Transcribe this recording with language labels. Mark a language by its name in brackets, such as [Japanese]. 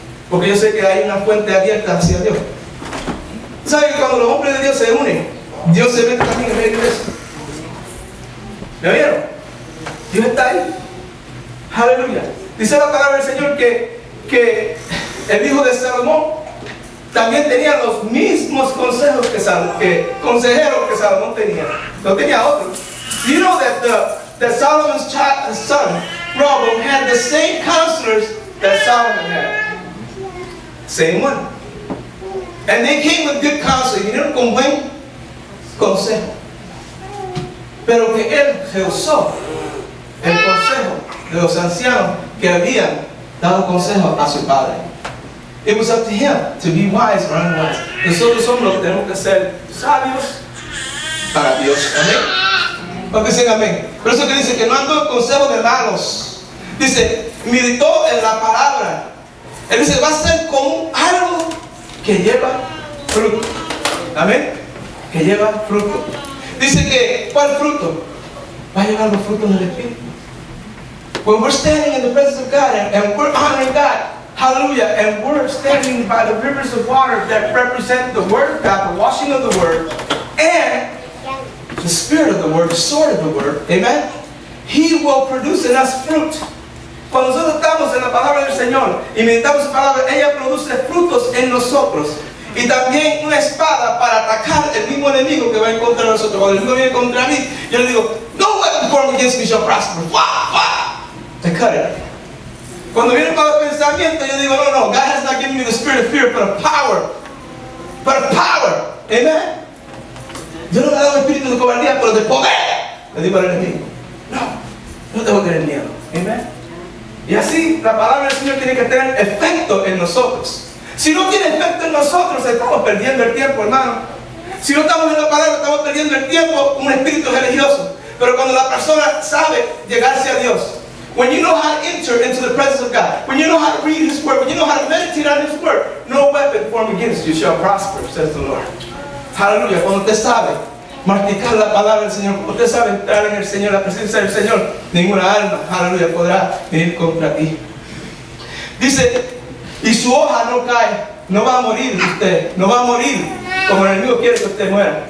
[Spanish] Porque yo sé que hay una fuente abierta hacia Dios. ¿Saben que cuando los hombres de Dios se unen, Dios se mete también en medio de eso? ¿Me vieron? Dios está ahí. Aleluya. Dice la palabra del Señor que el hijo de Salomón también tenía los mismos consejos consejeros que Salomón tenía. No tenía otros. [English] You know that Solomon's son, Rehoboam, had the same counselors that Solomon had. Same one. And they came with good counsel. [Spanish] Vinieron con buen consejo. Pero que él rehusó el consejo de los ancianos que habían dado consejo a su padre. [English] It was up to him to be wise or unwise. [Spanish] Nosotros somos los que tenemos que ser sabios para Dios. Amén. Porque dicen amén. Por eso que dice que no ando en consejo de malos. Dice, meditó en la palabra. Él dice, va a ser como un árbol que lleva fruto. Amén. Que lleva fruto. Dice que, ¿cuál fruto? Va a llevar los frutos del Espíritu. [English] When we're standing in the presence of God and we're honoring God, hallelujah, and we're standing by the rivers of water that represent the Word of God, the washing of the Word, and the Spirit of the Word, the sword of the Word, amen, He will produce in us fruit. [Spanish] Cuando nosotros estamos en la palabra del Señor y meditamos su palabra, ella produce frutos en nosotros. Y también una espada para atacar el mismo enemigo que va en contra de nosotros. Cuando el enemigo viene contra mí, yo le digo, [English] no weapon formed against me shall prosper. [Spanish] Te cut it. Cuando viene para el pensamiento, yo digo, no, [English] God has not given me the spirit of fear, but of power. But of power. Amen. [Spanish] Yo no me he dado un espíritu de cobardía, pero de poder. Le digo al enemigo, no tengo que tener miedo. Amen. Y así la palabra del Señor tiene que tener efecto en nosotros. Si no tiene efecto en nosotros, estamos perdiendo el tiempo, hermano. Si no estamos en la palabra, estamos perdiendo el tiempo, un espíritu religioso. Pero cuando la persona sabe llegarse a Dios, [English] when you know how to enter into the presence of God, when you know how to read His Word, when you know how to meditate on His Word, no weapon formed against you shall prosper, says the Lord. [Spanish] Aleluya. Cuando usted sabe masticar la palabra del Señor, usted sabe entrar en el Señor, la presencia del Señor, ninguna alma, aleluya, podrá venir contra ti. Dice, y su hoja no cae, no va a morir usted, no va a morir como el enemigo quiere que usted muera.